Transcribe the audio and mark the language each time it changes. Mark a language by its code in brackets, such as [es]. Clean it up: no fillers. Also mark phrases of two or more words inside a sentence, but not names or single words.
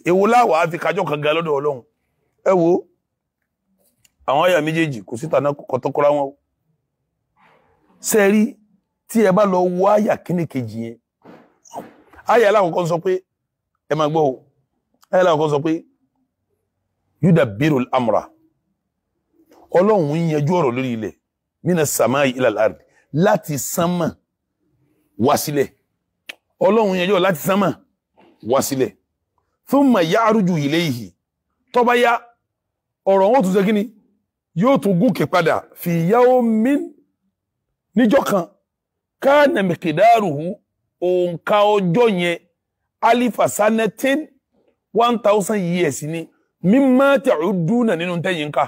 [yo] Èwo láwà á fi kájọ́ kan ga lọ́dọ̀ Ọlọ́run. Ẹ wo àwọn àyà méjèèjì kò síta náà kọ̀tọ́kọ́ra wọn. Ṣé rí tí ẹ bá lọ wo àyà kíní kejì yẹn. Àyà alákọ̀ọ́kọ́ sọ pé ẹ máa gbọ́ o. Àyà alákọ̀ọ́kọ́ sọ pé [ar] يدبر الأمر. [yo] Ọlọ́run ń yanjú ọ̀rọ̀ lórí ilẹ̀ [ar] من السماء إلى الأرض [yo] láti sánmà wá sílẹ̀. Ọlọ́run yanjú ọ̀rọ̀ láti sánmà wá sílẹ̀. [ar] ثم يعرج إليه. [yo] Tó bá yá ọ̀rọ̀ wọn tún ṣe kíni yóò tún gòkè padà [ar] في يوم [yo] níjọ́ kan [ar] كان مقداره [yo] òǹkà ọjọ́ yẹn [ar] ألف سنة [en] 1000 years [yo] ni [ar] مما تعدون [yo] nínú tẹ́yìn ká.